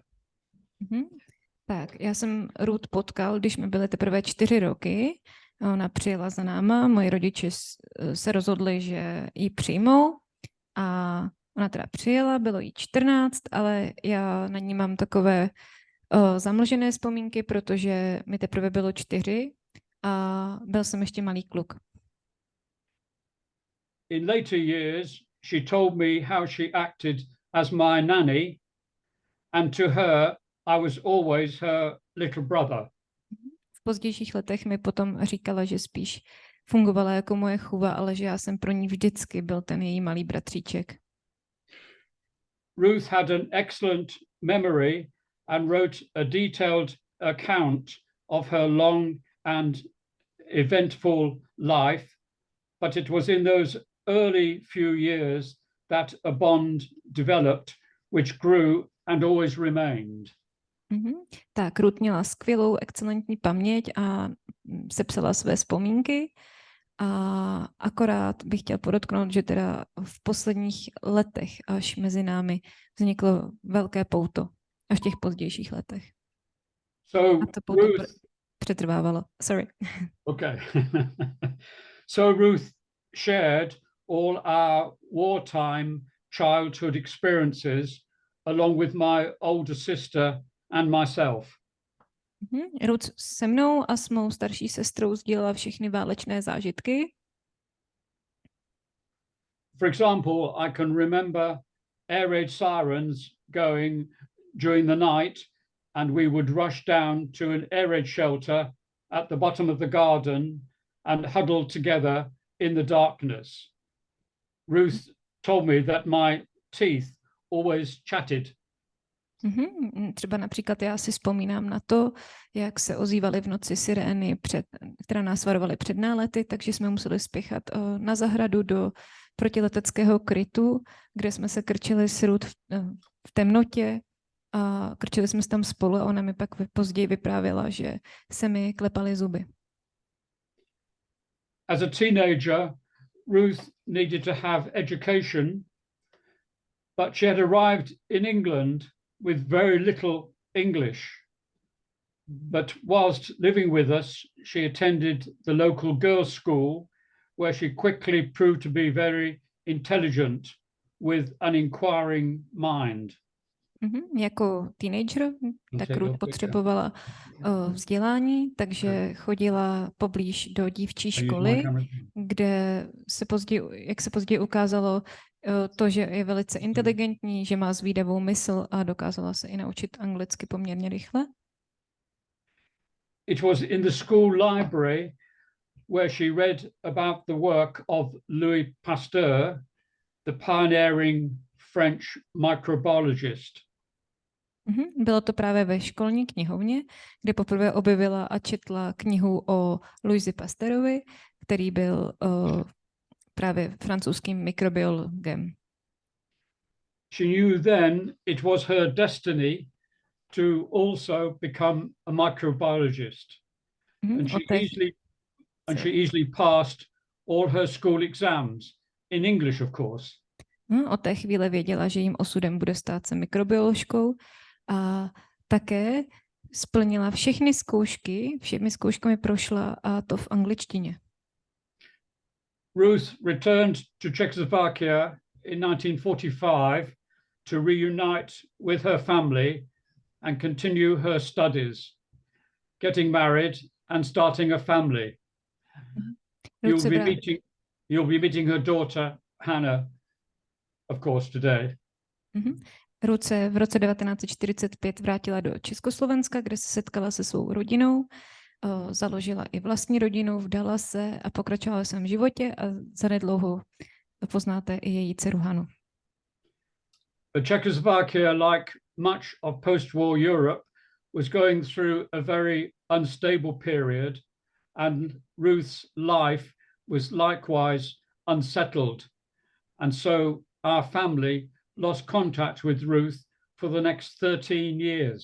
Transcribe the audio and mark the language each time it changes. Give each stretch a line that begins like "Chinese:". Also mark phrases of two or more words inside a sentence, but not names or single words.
Czech: Tak, já jsem Ruth potkal, když mi byly teprve 4 roky. Ona přijela za náma, moji rodiče se rozhodli, že ji přijmou, a ona teda přijela, bylo jí 14, ale já na ní mám takové zamlžené vzpomínky, protože mi teprve bylo 4 a byl jsem ještě malý kluk.
English: In later years, she told me how she acted as my nanny, and to her, I was always her little brother.
Czech: V pozdějších letech mi potom říkala, že spíš fungovala jako moje chůva, ale že já jsem pro ní vždycky byl ten její malý bratříček.
English: Ruth had an excellent memory and wrote a detailed account of her long and eventful life, but it was in those early few years that a bond developed, which grew and always remained.
Czech: Tak, Ruth měla skvělou, excelentní paměť a sepsala své vzpomínky, a akorát bych chtěl podotknout, že teda v posledních letech až mezi námi vzniklo velké pouto, až v těch pozdějších letech. So a to pouto přetrvávalo.
English: Sorry. Okay. So Ruth shared all our wartime childhood experiences along with my older sister and myself.
Czech: Ruth se mnou a s mou starší sestrou sdílela všechny válečné zážitky.
English: For example, I can remember air raid sirens going during the night, and we would rush down to an air raid shelter at the bottom of the garden and huddle together in the darkness. Ruth told me that my teeth always chatted.
Czech: Třeba například já si vzpomínám na to, jak se ozývaly v noci sirény, které nás varovaly před nálety, takže jsme museli spěchat na zahradu do protileteckého krytu, kde jsme se krčili s Ruth v temnotě a krčili jsme se tam spolu, a ona mi pak později vyprávěla, že se mi klepaly zuby.
English: As a teenager, Ruth needed to have education, but she had arrived in England with very little English. But whilst living with us, she attended the local girls' school where she quickly proved to be very intelligent with an inquiring mind.
Czech: Jako teenager, tak Ruth potřebovala vzdělání, takže chodila poblíž do dívčí školy, kde jak se později ukázalo, to, že je velice inteligentní, že má zvídavou mysl a dokázala se i naučit anglicky poměrně rychle.
English: It was in the school library where she read about the work of Louis Pasteur, the pioneering French microbiologist.
Czech: Bylo to právě ve školní knihovně, kde poprvé objevila a četla knihu o Louisi Pasteurovi, který byl právě francouzským mikrobiologem.
English: She knew then it was her destiny to also become a microbiologist. And she easily passed all her school exams in English, of course.
Czech: Od té chvíle věděla, že jím osudem bude stát se mikrobioložkou a také splnila všechny zkoušky, všemi zkouškami prošla a to v angličtině.
English: Ruth returned to Czechoslovakia in 1945 to reunite with her family and continue her studies, getting married and starting a family. You'll be meeting her daughter Hannah, of course, today.
Czech: Ruth se v roce 1945 vrátila do Československa, kde se setkala se svou rodinou, založila i vlastní rodinu, vdala se a pokračovala ve svém životě a zanedlouho poznáte i její dceru Hanu.
English: But Czechoslovakia, like much of post-war Europe, was going through a very unstable period, and Ruth's life was likewise unsettled. And so our family lost contact with Ruth for the next 13 years.